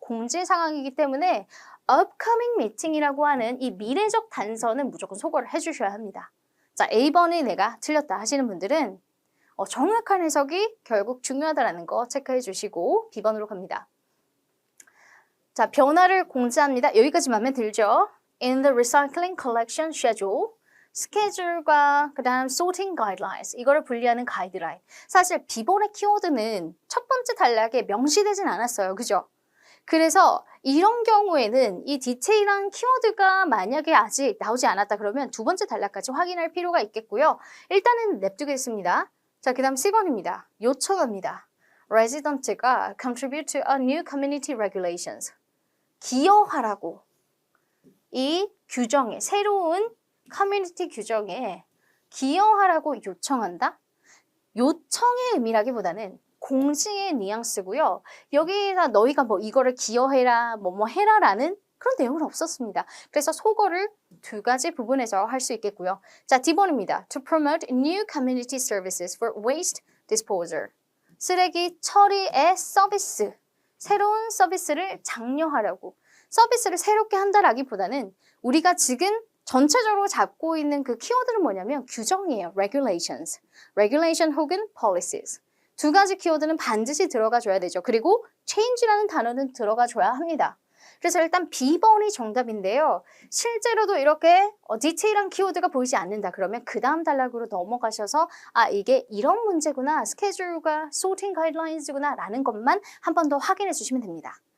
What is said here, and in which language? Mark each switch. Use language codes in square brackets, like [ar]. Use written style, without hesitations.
[ko] 공지 상황이기 때문에 [en] upcoming meeting [ko] 이라고 하는 이 미래적 단서는 무조건 소거를 해주셔야 합니다. 자, A번이 내가 틀렸다 하시는 분들은 정확한 해석이 결국 중요하다는 거 체크해 주시고 B번으로 갑니다. 자, 변화를 공지합니다. 여기까지만 하면 들죠. [en] In the recycling collection schedule, [ko] 스케줄과 그 다음 [en] sorting guidelines, [ko] 이거를 분리하는 가이드라인. 사실 B번의 키워드는 첫 번째 단락에 명시되진 않았어요. 그죠? 그래서 이런 경우에는 이 디테일한 키워드가 만약에 아직 나오지 않았다 그러면 두 번째 단락까지 확인할 필요가 있겠고요. 일단은 냅두겠습니다. 자, 그 다음 C번입니다. 요청합니다. [en] Resident가 contribute to a new community regulations. [ko] 기여하라고 이 규정에, 새로운 커뮤니티 규정에 기여하라고 요청한다? 요청의 의미라기보다는 공지의 뉘앙스고요. 여기다 너희가 뭐 이거를 기여해라, 뭐 해라라는 그런 내용은 없었습니다. 그래서 속어를 두 가지 부분에서 할 수 있겠고요. 자, D번입니다. [en] To promote new community services for waste disposal. [ko] 쓰레기 처리의 서비스, 새로운 서비스를 장려하라고. 서비스를 새롭게 한다라기보다는 우리가 지금 전체적으로 잡고 있는 그 키워드는 뭐냐면 규정이에요. [en] regulations. regulation 혹은 policies. [ko] 두 가지 키워드는 반드시 들어가 줘야 되죠. 그리고 change라는 단어는 들어가 줘야 합니다. 그래서 일단 B번이 정답인데요. 실제로도 이렇게 디테일한 키워드가 보이지 않는다. 그러면 그 다음 단락으로 넘어가셔서 아, 이게 이런 문제구나. 스케줄과 [en] sorting guidelines [ko] 구나 라는 것만 한 번 더 확인해 주시면 됩니다.